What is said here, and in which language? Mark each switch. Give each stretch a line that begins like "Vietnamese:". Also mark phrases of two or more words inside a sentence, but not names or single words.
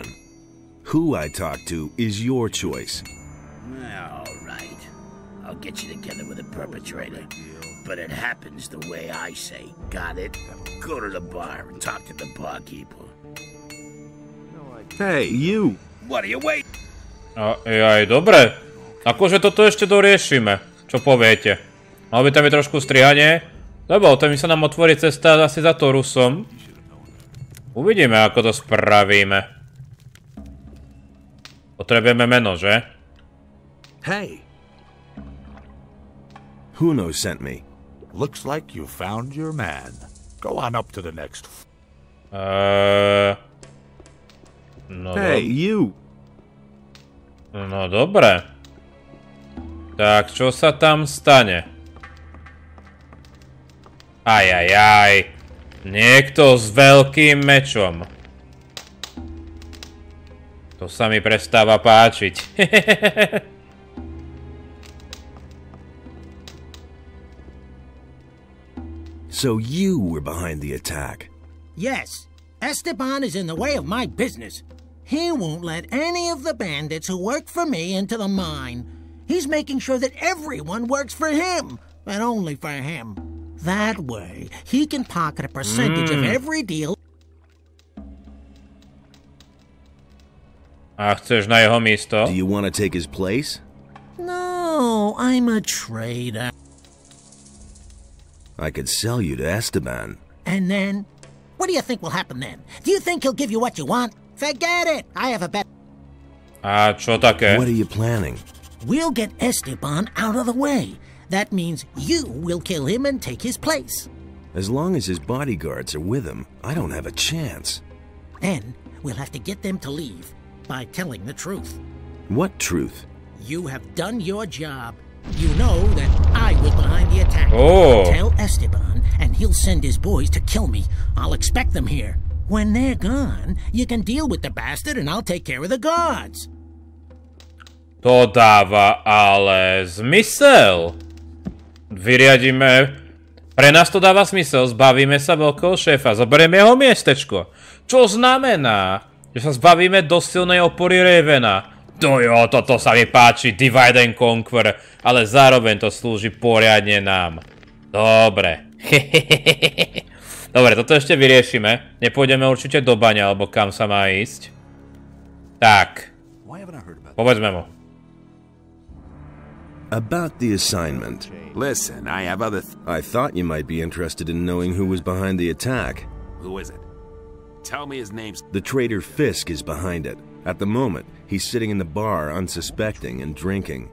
English: Who I talk to is your choice. All right. I'll get you together with the perpetrator. But it happens the way I say. Got it? Go to the bar and talk to the barkeeper. Hey, you! What are you waiting?
Slovak: Aj, dobre. Akože toto ešte doriešime. Čo poviete? Malo by tam byť trošku strihanie? Lebo to mi sa nám otvorí cesta asi za Torusom. Uvidíme, ako to spravíme. Potrebujeme meno, že?
English: Hey! Huno sent me. Looks like you found your man. Go on up to the next. No hey, you!
Slovak: No dobre. Tak, čo sa tam stane? Ajajaj. Niekto s veľkým mečom. To sa mi prestáva páčiť.
English: So you were behind the attack? Yes. Esteban is in the way of my business. He won't let any of the bandits who work for me into the mine. He's making sure that everyone works for him, and only for him. That way, he can pocket a percentage of every deal.
Slovak: A chceš na jeho místo?
English: Do you want to take his place? No, I'm a traitor. I could sell you to Esteban. And then? What do you think will happen then? Do you think he'll give you what you want? Forget it! I have a bet.
Slovak: A čo také?
English: What are you planning? We'll get Esteban out of the way. That means you will kill him and take his place. As long as his bodyguards are with him, I don't have a chance. Then we'll have to get them to leave by telling the truth. What truth? You have done your job. You know that I was behind the attack. Oh. Tell Esteban, and he'll send his boys to kill me. I'll expect them here. When they're gone, you can deal with the bastard, and I'll take care of the guards.
Slovak: To dáva ale zmysel. Vyriadíme... Pre nás to dáva zmysel. Zbavíme sa veľkého šéfa. Zoberieme jeho miestečko. Čo znamená, že sa zbavíme dosť silnej opory Ravena. To jo, toto sa mi páči,
English: divide and conquer,
Slovak: ale zároveň to slúži poriadne nám. Dobre. Dobre, toto ešte vyriešime. Nepôjdeme určite do bane, alebo kam sa má ísť. Tak. Povedzme mu.
English: About the assignment. Listen, I have other... I thought you might be interested in knowing who was behind the attack. Who is it? Tell me his name. The traitor Fisk is behind it. At the moment, he's sitting in the bar unsuspecting and drinking.